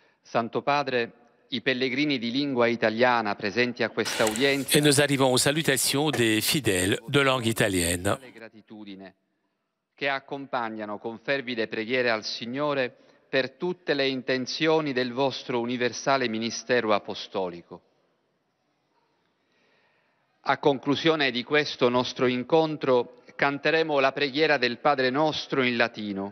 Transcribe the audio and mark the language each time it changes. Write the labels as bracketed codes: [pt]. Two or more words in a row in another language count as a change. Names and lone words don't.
[it] Santo Padre, i pellegrini di lingua italiana presenti a questa udienza. [fr] Et nous arrivons aux salutations des fidèles de langue italienne. [it] Gratitudine che accompagnano con fervide preghiere al Signore per tutte le intenzioni del vostro universale ministero apostolico. A conclusione di questo nostro incontro canteremo la preghiera del Padre Nostro in latino.